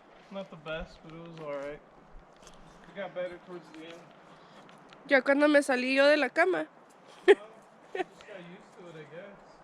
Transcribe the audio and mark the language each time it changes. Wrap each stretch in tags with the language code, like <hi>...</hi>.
<en>Not the best, but it was alright. It got better towards the end.</en> <es>Ya cuando me salí yo de la cama.</es> <en>Just got used to it, I guess.</en>